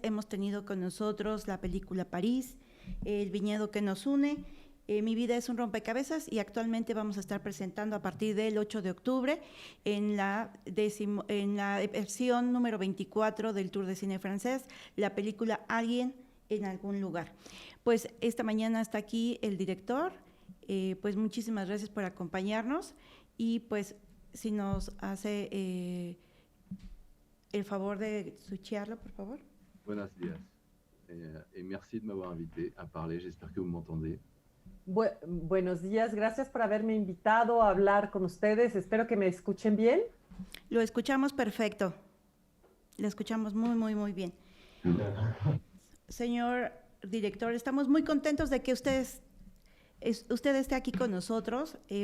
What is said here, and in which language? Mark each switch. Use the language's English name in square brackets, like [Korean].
[Spanish] Hemos tenido con nosotros la película París, El viñedo que nos une, Mi vida es un rompecabezas, y actualmente vamos a estar presentando a partir del 8 de octubre en la versión número 24 del Tour de Cine Francés, la película Alguien en algún lugar. Pues esta mañana está aquí el director, pues muchísimas gracias por acompañarnos, y pues si nos hace el favor de switcharlo, por favor. Buenos días. [French] Et merci de m'avoir invité à parler. J'espère que vous m'entendez. [Spanish] Buenos días, gracias por haberme invitado a hablar con ustedes. Espero que me escuchen bien. Lo escuchamos perfecto. Lo escuchamos muy bien. Señor director, estamos muy contentos de que usted esté aquí con nosotros.